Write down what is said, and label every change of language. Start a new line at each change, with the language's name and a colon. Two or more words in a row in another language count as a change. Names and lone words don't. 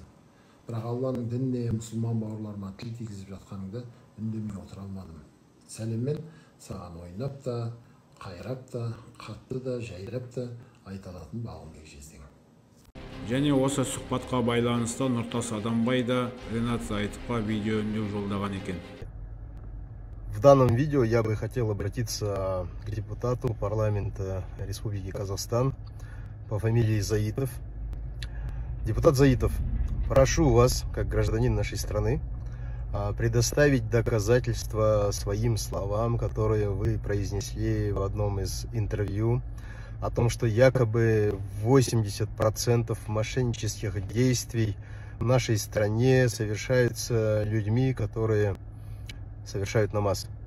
Kazakh: Бірақ Алланың дініне, мұсылман бауырларыма тіл тигізіп жатқаныңды үндемей отыра алмадым. Сәлеммен саған ойнап та, қайрап та, қатты да, жайрап та айта алатын Балғынбек Жездең. Және осы сұхбатқа байланысты Нұртас Адамбай да Ринат Заитовқа видео үндеу жолдаған екен.
Russian: В данном видео я бы хотел обратиться к депутату парламента Республики Казахстан по фамилии Заитов. Депутат Заитов, прошу вас, как гражданин нашей страны, предоставить доказательства своим словам, которые вы произнесли в одном из интервью, о том, что якобы 80% мошеннических действий в нашей стране совершаются людьми, которые совершают намаз.